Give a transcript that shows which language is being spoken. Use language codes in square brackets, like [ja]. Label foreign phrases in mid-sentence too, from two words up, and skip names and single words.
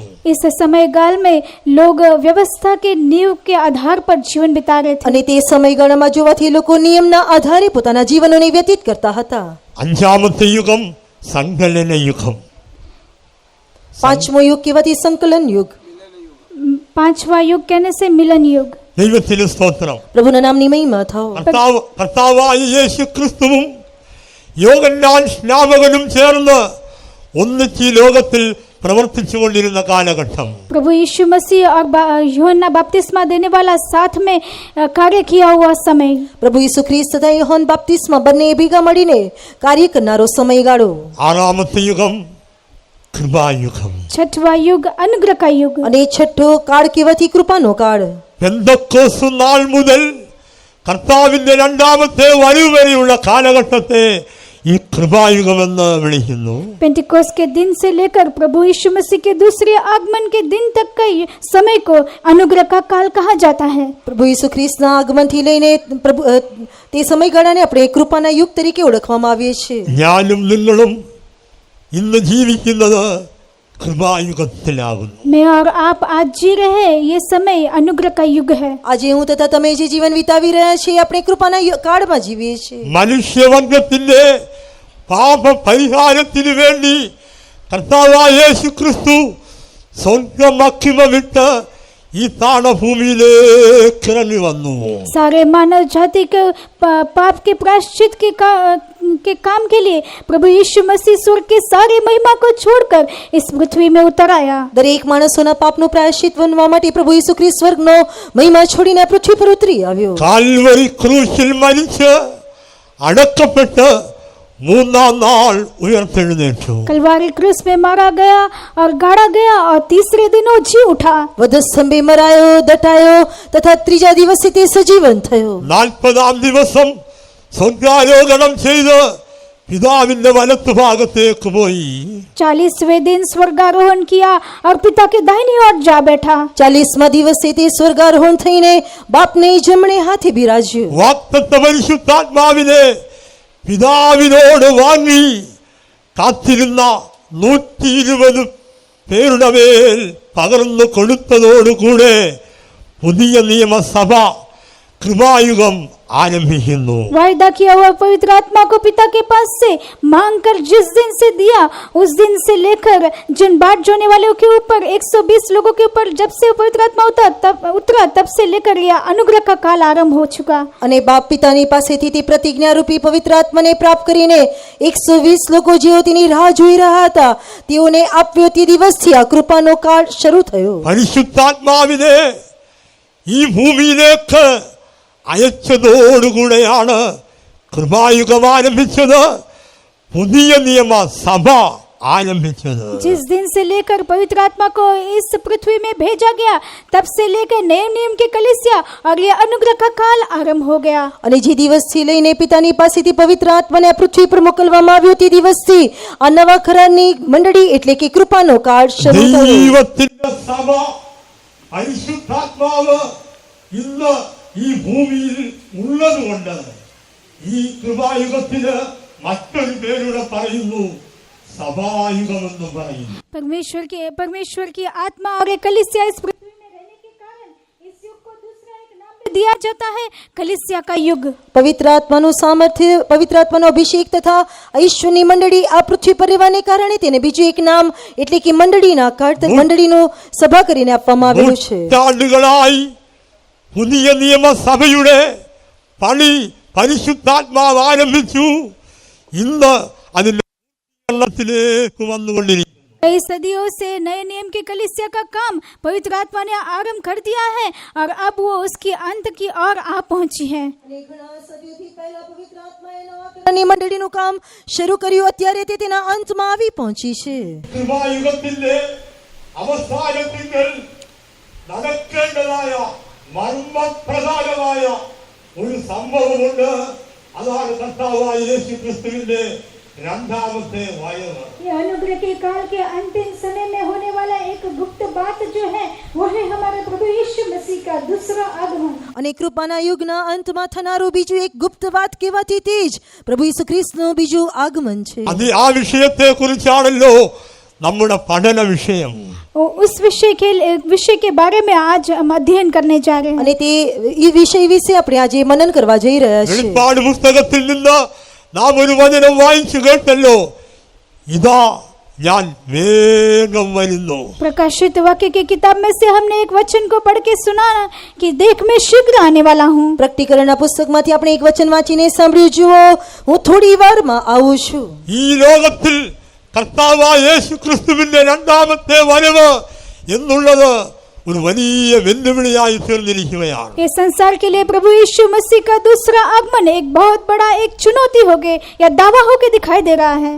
[hi] इस समयकाल में लोग व्यवस्था के नींव के आधार पर जीवन बिता रहे थे. [gu] અને તે સમયગાળામાં જોવાથી લોકો નિયમના આધારે પોતાના જીવનોને વ્યતીત કરતા હતા. [ml] അഞ്ചാമത്തെ യുഗം സങ്കലന യുഗം. [gu] પાંચમો યુગ કહેવાથી સંકલન યુગ. [hi] पांचवा युग कहने से मिलन युग. [ml] ദൈവത്തിന് സ്തോത്രം. [gu] પ્રભુના નામની મહિમા થાઓ. [ml] കർത്താവായ യേശു ക്രിസ്തുവും യോഹന്നാൻ സ്നാപകനും ചേർന്ന് ഒന്നിച്ച് ഈ ലോകത്തിൽ പ്രവർത്തിച്ചു കൊണ്ടിരുന്ന കാലഘട്ടം. [hi] प्रभु यीशु मसीह और यूहन्ना बपतिस्मा देने वाला साथ में कार्य किया हुआ समय. [gu] પ્રભુ ઈસુ ખ્રિસ્ત તથા યોહાન બાપ્તિસ્મા બંને ભેગા મળીને કાર્ય કરનારો સમયગાળો. [ml] ആറാമത്തെ യുഗം കൃപായുഗം. [hi] छठवा युग अनुग्रह का युग. [gu] અને છઠ્ઠો કાળ કહેવાથી કૃપાનો કાળ. [ml] പെന്തക്കോസ്ത് നാൾ മുതൽ കർത്താവിന്റെ രണ്ടാമത്തെ വരവ് വരെയുള്ള കാലഘട്ടത്തെ ഈ കൃപായുഗമെന്ന് വിളിക്കുന്നു. [hi] पेंटिकोस के दिन से लेकर प्रभु यीशु मसीह के दूसरे आगमन के दिन तक का समय को अनुग्रह का काल कहा जाता है. [gu] પ્રભુ ઈસુ ખ્રિસ્તના આગમનથી લઈને પ્રભુ તે સમયગાળાને આપણે કૃપાના યુગ તરીકે ઓળખવામાં આવીએ છીએ. [ml] ഞാനും നിങ്ങളും ഇന്ന് ജീവിക്കുന്നത് കൃപായുഗത്തിലാകുന്നു. [hi] मैं और आप आज जी रहे हैं, ये समय अनुग्रह का युग है. [gu] આજે હું તથા તમે જે જીવન વિતાવી રહ્યા છીએ આપણે કૃપાના કાળમાં જીવીએ છીએ. [ml] മനുഷ്യവർഗത്തിന്റെ പാപ പരിഹാരത്തിനു വേണ്ടി കർത്താവായ യേശു ക്രിസ്തു സ്വന്തം മഹിമ വിട്ട് ഈ താണഭൂമിയിലേക്ക് ഇറങ്ങി വന്നു. [hi] सारे मानव जाति के पाप के प्रायश्चित के काम के लिए प्रभु यीशु मसीह स्वर्ग के सारे महिमा को छोड़कर इस पृथ्वी में उतर आया. [gu] દરેક માણસોના પાપનું પ્રાયશ્ચિત બનવા માટે પ્રભુ ઈસુ ખ્રિસ્ત સ્વર્ગનો મહિમા છોડીને આ પૃથ્વી પર ઉતરી આવ્યો. [ml] കാൽവരി ക്രൂശിൽ മരിച്ച് അടക്കപ്പെട്ട് മൂന്നാം നാൾ ഉയർത്തെഴുന്നേറ്റു. [hi] कलवारी क्रूस में मारा गया और गाड़ा गया और तीसरे दिन वो जी उठा. [gu] વધસ્તંભે મરાયો, દટાયો તથા ત્રીજા દિવસે તે સજીવન થયો. [ml] 40-ാം ദിവസം സ്വർഗാരോഹണം ചെയ്ത് പിതാവിന്റെ വലത്തുഭാഗത്തേക്ക് പോയി. [hi] 40वें दिन स्वर्गारोहण किया और पिता के दाहिनी ओर जा बैठा. [gu] 40મા દિવસે તે સ્વર્ગારોહણ થઈને બાપને જમણે હાથે બિરાજ્યો. [ml] വാഗ്ദത്ത പരിശുദ്ധാത്മാവിനെ പിതാവിനോട് വാങ്ങി കാത്തിരുന്ന 120 പേരുടെ മേൽ പകർന്നു കൊടുത്തതോടുകൂടെ പുതിയ നിയമസഭ കൃപായുഗം आरंभिക്കുന്നു. [hi] वायदा किया हुआ पवित्र आत्मा को पिता के पास से मांग कर जिस दिन से दिया उस दिन से लेकर जिन बाट जोने वालों के ऊपर 120 लोगों के ऊपर जब से पवित्र आत्मा उतरा तब से लेकर यह अनुग्रह का काल आरंभ हो चुका. [gu] અને બાપ પિતાની પાસેથી તે પ્રતિજ્ઞારૂપી પવિત્ર આત્માને પ્રાપ્ત કરીને 120 લોકો જેઓ તેની રાહ જોઈ રહ્યા હતા તેઓને આપ્યો તે દિવસથી આ કૃપાનો કાળ શરૂ થયો. [ml] പരിശുദ്ധാത്മാവിനെ ഈ ഭൂമിയിലേക്ക് അയച്ചതോടുകൂടെയാണ് കൃപായുഗം ആരംഭിച്ചത്, പുതിയ നിയമസഭ आरंभित. [hi] जिस दिन से लेकर पवित्र आत्मा को इस पृथ्वी में भेजा गया तब से लेकर नए नियम की कलीसिया और ये अनुग्रह का काल आरंभ हो गया. [gu] અને જે દિવસથી લઈને પિતાની પાસેથી પવિત્ર આત્માને આ પૃથ્વી પર મોકલવામાં આવ્યો તે દિવસથી આ નવા ખરાની મંડળી એટલે કે કૃપાનો કાળ શરૂ થયો. [ml] ദൈവത്തിന്റെ സഭ പരിശുദ്ധാത്മാവ് ഇന്ന് ഈ ഭൂമിയിൽ ഉള്ളതുകൊണ്ട് ഈ കൃപായുഗത്തിന് മറ്റൊരു പേരുടെ പറയുന്നു, സഭായുഗമെന്ന് പറയുന്നു. परमेश्वर की आत्मा और एक कलीसिया इस पृथ्वी में रहने के कारण इस युग को दूसरा एक नाम दिया जाता है, कलीसिया का युग. પવિત્ર આત્માનું સામર્થ્ય, પવિત્ર આત્માનો અભિષેક તથા ઈશ્વરની મંડળી આ પૃથ્વી પર રહેવાને કારણે તેને બીજું એક નામ એટલે કે મંડળીના કાળ મંડળીનો સભા કરીને આપવામાં આવ્યું છે. നൂറ്റാണ്ടുകളായി പുതിയ നിയമസഭയുടെ പണി പരിശുദ്ധാത്മാവ് ആരംഭിച്ചു. ഇന്ന് അതിന്റെ ത്തിലേക്ക് വന്നുകൊണ്ടിരിക്കുന്നു. [hi] कई सदियों से नए नियम की कलीसिया का काम पवित्र आत्मा ने आरंभ कर दिया है और अब वो उसकी अंत की ओर आ पहुंची है. [gu] મંડળીનું કામ શરૂ કર્યું, અત્યારે તે તેના અંતમાં આવી પહોંચી છે. [ml] കൃപായുഗത്തിന്റെ അവസാനത്തിൽ നടക്കേണ്ടതായ മർമ്മപ്രധാനമായ ഒരു സംഭവമുണ്ട്. അതാണ് കർത്താവായ യേശുക്രിസ്തുവിന്റെ രണ്ടാമത്തെ വരവ്. [hi] ये अनुग्रह के काल के अंतिम समय में होने वाला एक गुप्त बात जो है वो है हमारे प्रभु यीशु मसीह का दूसरा आगमन. [gu] અને કૃપાના યુગના અંતમાં થનારું બીજું એક ગુપ્ત વાત કહેવાથી તે જ પ્રભુ ઈસુ ખ્રિસ્તનું બીજું આગમન છે. [ml] അത് ആ വിഷയത്തെ കുറിച്ചാണല്ലോ നമ്മുടെ പഠന വിഷയം. [hi] उस विषय के बारे में आज हम अध्ययन करने जा रहे हैं. [gu] અને તે ഈ વિષય વિશે આપણે આજે મનન કરવા જઈ રહ્યા છીએ. [ml] വെളിപ്പാട് പുസ്തകത്തിൽ നിന്ന് നാം ഒരു വചനം വായിച്ചു കേട്ടല്ലോ, ഇതാ ഞാൻ വേഗം വരുന്നു. [hi] प्रकाशित वाक्य की किताब में से हमने एक वचन को पढ़ के सुना कि देख मैं शीघ्र आने वाला हूँ. [gu] પ્રકટીકરણના પુસ્તકમાંથી આપણે એક વચન વાંચીને સાંભળ્યું, જુઓ હું થોડી વારમાં આવું છું. [ml] ഈ ലോകത്തിൽ കർത്താവായ യേശുക്രിസ്തുവിന്റെ രണ്ടാമത്തെ വരവ് എന്നുള്ളത് ഒരു വലിയ വെല്ലുവിളിയായി തീർന്നിരിക്കുകയാണ്. [hi] ये संसार के लिए प्रभु यीशु मसीह का दूसरा आगमन एक बहुत बड़ा एक चुनौती हो गए या दावा होके दिखाई दे रहा है.